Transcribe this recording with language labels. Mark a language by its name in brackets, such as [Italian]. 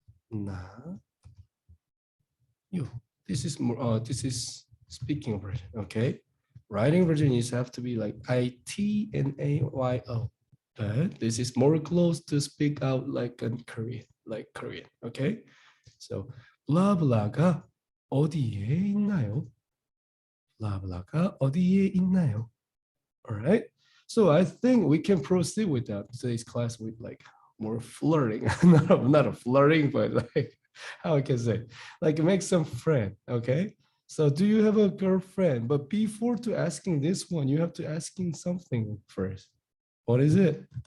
[Korean] 있나요? [English] This is more this is speaking version. Okay, writing version is have to be like ITNAYO, but this is more close to speak out like in Korean, like Korean. Okay, So [Korean] 블라블라가 어디에 있나요? 블라블라가 어디에 있나요? [English] All right. So I think we can proceed with today's class with like more flirting, not a flirting, but like how I can say, like make some friend. Okay. So do you have a girlfriend? But before to asking this one, you have to asking something first. What is it?